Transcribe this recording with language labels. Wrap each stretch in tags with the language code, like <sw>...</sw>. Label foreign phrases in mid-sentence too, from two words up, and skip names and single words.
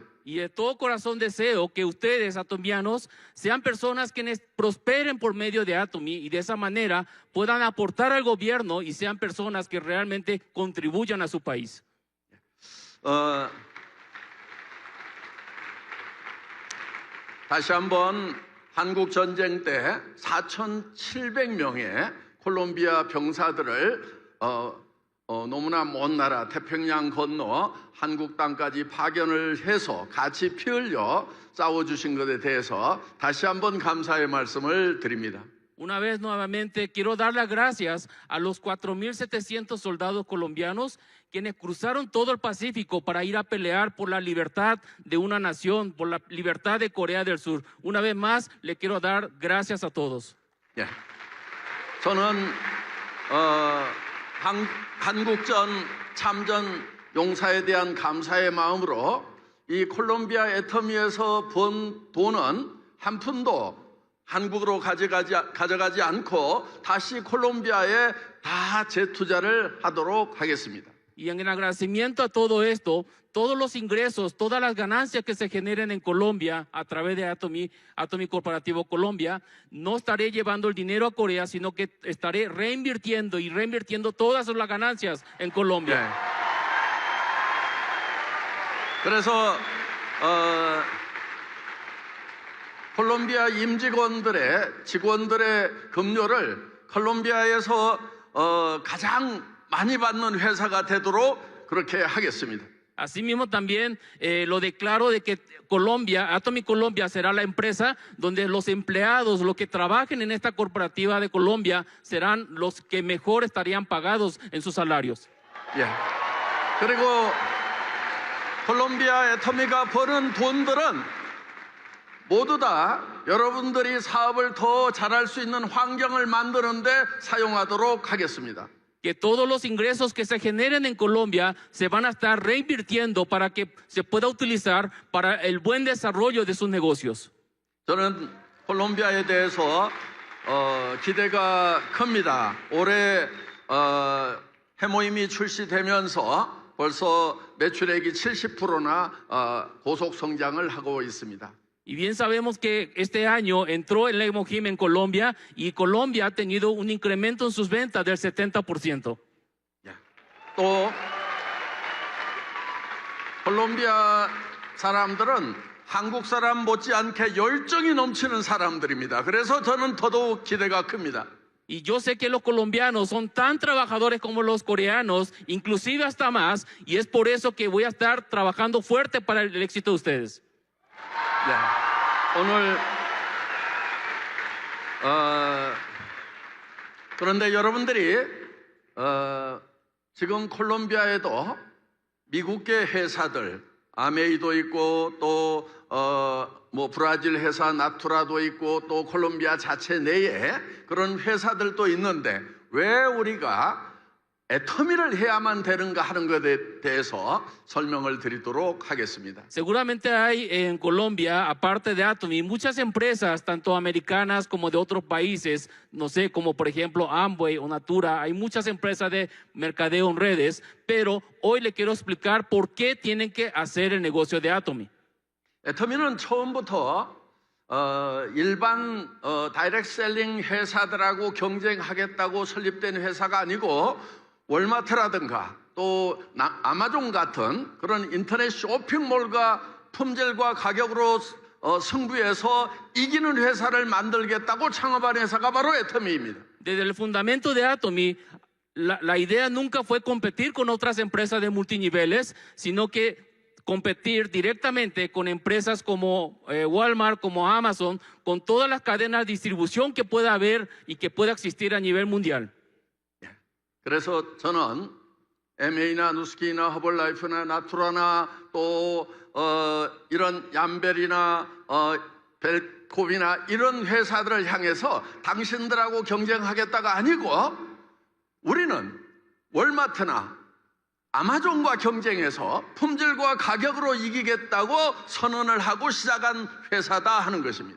<es>Y de todo corazón deseo que ustedes, atomianos, sean personas quienes prosperen por medio de Atomy y de esa manera puedan aportar al gobierno y sean personas que realmente contribuyan a su país.</es> <ko>다시 한번 한국 전쟁 때 4,700명의 콜롬비아 병사들을 너무나 먼 나라 태평양 건너 한국 땅까지 파견을 해서 같이 피 흘려 싸워주신 것에 대해서 다시 한번 감사의 말씀을 드립니다.</ko> <es>Una vez nuevamente quiero dar las gracias a los 4.700 soldados colombianos quienes cruzaron todo el Pacífico para ir a pelear por la libertad de una nación, por la libertad de Corea del Sur. Una vez más, le quiero dar gracias a todos.</es> <ko>예. 저는 한국전 참전 용사에 대한 감사의 마음으로 이 콜롬비아 애터미에서 번 돈은 한 푼도 한국으로 가져가지 않고 다시 콜롬비아에 다 재투자를 하도록 하겠습니다.</ko> <es>Y en agradecimiento a todo esto, todos los ingresos, todas las ganancias que se generen en Colombia a través de Atomy Corporativo Colombia, no estaré llevando el dinero a Corea, sino que estaré reinvirtiendo todas las ganancias en Colombia.</es> <ko>네. 그래서 콜롬비아 직원들의 급료를 콜롬비아에서 가장 많이 받는 회사가 되도록 그렇게 하겠습니다.</ko> <es>Asimismo también lo declaro de que Atomy Colombia será la empresa donde los empleados, los que trabajen en esta corporativa de Colombia, serán los que mejor estarían pagados en sus salarios.</es> <ko>예. 그리고 콜롬비아 애터미가 버는 돈들은 모두 다 여러분들이 사업을 더 잘할 수 있는 환경을 만드는데 사용하도록 하겠습니다.</ko> <es>Que todos los ingresos que se generen en Colombia se van a estar reinvirtiendo para que se pueda utilizar para el buen desarrollo de sus negocios.</es> <ko>저는 콜롬비아에 대해서 기대가 큽니다. 올해 해모임이 출시되면서 벌써 매출액이 70%나 고속 성장을 하고 있습니다.</ko> <es>Y bien sabemos que este año entró el Lemojim en Colombia y Colombia ha tenido un incremento en sus ventas del 70%.</es> <ko>또 콜롬비아 사람들은 한국 사람 못지않게 열정이 넘치는 사람들입니다. 그래서 저는 더더욱 기대가 큽니다.</ko> <es>Y yo sé que los colombianos son tan trabajadores como los coreanos, inclusive hasta más, y es por eso que voy a estar trabajando fuerte para el éxito de ustedes.</es> <ko>네. 오늘 그런데 여러분들이 지금 콜롬비아에도 미국계 회사들 아메이도 있고 또 뭐 브라질 회사 나투라도 있고 또 콜롬비아 자체 내에 그런 회사들도 있는데 왜 우리가 애터미를 해야만 되는가 하는 것에 대해서 설명을 드리도록 하겠습니다.</ko> <es>Seguramente hay en Colombia, aparte de Atomy, muchas empresas, tanto americanas como de otros países, no sé, como por ejemplo Amway o Natura, hay muchas empresas de mercadeo en redes, pero hoy le quiero explicar por qué tienen que hacer el negocio de Atomy.</es> <ko>애터미는 처음부터 일반 다이렉트 셀링 회사들하고 경쟁하겠다고 설립된 회사가 아니고 월마트라든가 또 아마존 같은 그런 인터넷 쇼핑몰과 품질과 가격으로 승부해서 이기는 회사를 만들겠다고 창업한 회사가 바로 애터미입니다.</ko> <es>Desde el fundamento de Atomy, la idea nunca fue competir con otras empresas de multiniveles, sino que competir directamente con empresas como Walmart, como Amazon, con todas las cadenas de distribución que pueda haber y que pueda existir a nivel mundial.</es> <ko>그래서 저는 MA나 누스키나 허벌라이프나 나투라나 또 이런 얌벨이나 벨코비나 이런 회사들을 향해서 당신들하고 경쟁하겠다가 아니고 우리는 월마트나 아마존과 경쟁해서 품질과 가격으로 이기겠다고 선언을 하고 시작한 회사다 하는 것입니다.</ko>